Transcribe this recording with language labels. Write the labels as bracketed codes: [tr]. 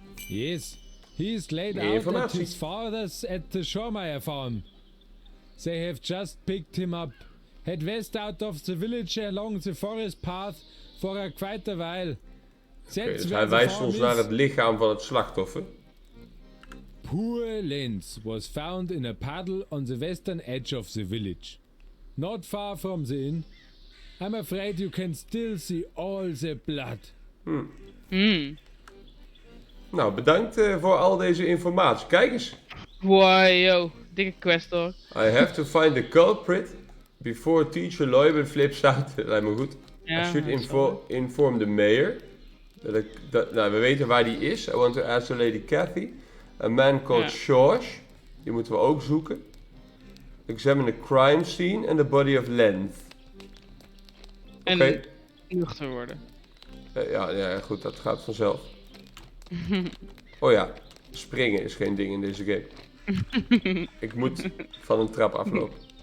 [en] Yes, he's laid out at his father's at the Schormeyer farm. They have just picked him up. Head west out of the village along the forest path for quite a while. [nl] Dus hij wijst ons naar het lichaam van het slachtoffer. [en] Poor Lenz was found in a puddle on the western edge of the village. Not far from the inn. I'm afraid you can still see all the blood. [nl] Nou, bedankt voor al deze informatie. Kijk eens. Wow, dikke quest hoor. [en] I have to find the culprit before teacher Leubel flips out. [nl] Dat lijkt me goed. Ja, [en] I should inform the mayor. [nl] Nou, we weten waar die is. [en] I want to ask the lady Kathy. A man called George. [nl] Die moeten we ook zoeken. [en] Examine the crime scene and the body of Lenz. [nl] En nuchter worden. Ja, goed, dat gaat vanzelf. Oh ja, springen is geen ding in deze game. Ik moet van een trap aflopen.